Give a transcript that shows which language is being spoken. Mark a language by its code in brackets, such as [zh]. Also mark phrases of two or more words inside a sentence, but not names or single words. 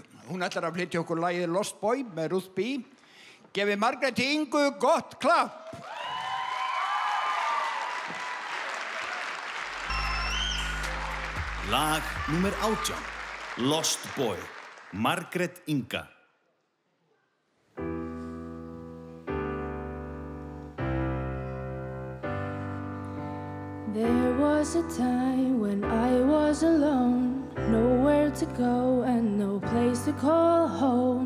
[is] Hún ætlar að flytja okkur lagið Lost Boy með Ruth B. Gefið Margréti Ingu gott klapp. Lag númer 18. Lost Boy. Margrét Inga. [en] There was a time when I was alone, nowhere to go and no place to call home.